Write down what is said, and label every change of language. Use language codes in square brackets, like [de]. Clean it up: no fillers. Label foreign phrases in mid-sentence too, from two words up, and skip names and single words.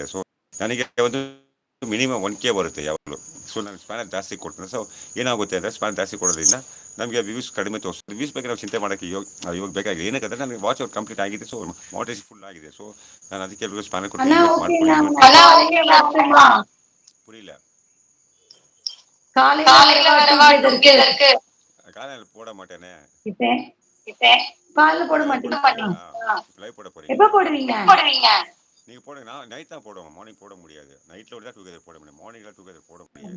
[kn] ಸೊ ನನಗೆ ಒಂದು ಮಿನಿಮಮ್ 1K ಬರುತ್ತೆ ಯಾವಾಗಲೂ. ಸೊ ನಾನು ಸ್ಪ್ಯಾನರ್ ಜಾಸ್ತಿ ಕೊಡ್ತೀನಿ. ಸೊ ಏನಾಗುತ್ತೆ ಅಂದರೆ ಸ್ಪ್ಯಾನರ್ ಜಾಸ್ತಿ ಕೊಡೋದ್ರಿಂದ ನಮಗೆ ವ್ಯೂಸ್ ಕಡಿಮೆ ತೋರಿಸ್ತೀವಿ. ವ್ಯೂಸ್ ಬಗ್ಗೆ ನಾವು ಚಿಂತೆ ಮಾಡೋಕ್ಕೆ ಇವಾಗ ಬೇಕಾಗಿದೆ. ಏನಕ್ಕಂದರೆ ನನಗೆ [en] watch hours [kn] ಕಂಪ್ಲೀಟ್ ಆಗಿದೆ, [en] so monetization full [kn] ಆಗಿದೆ. ಸೊ ನಾನು ಅದಕ್ಕೆ ಎಲ್ಲರಿಗೂ ಸ್ಪ್ಯಾನರ್ ಕೊಟ್ಟು ಇನ್ವೈಟ್ ಮಾಡ್ಕೊಳ್ಳಿ. [ta] புரியல. காலையில வரவா டுகெதருக்கு? காலையில போட மாட்டேனே. காலைல போட லைவ் போட மாட்டீங்களா? போறீங்களா? லைவ் போட எப்ப போறீங்களா? போடுவீங்க? போடுவீங்க. நீங்க போடுங்க. நான் நைட் தான் போடுவேன், மார்னிங் போட முடியாது. நைட்ல தான் டுகெதர் போட முடியும், மார்னிங்ல டுகெதர் போட முடியாது.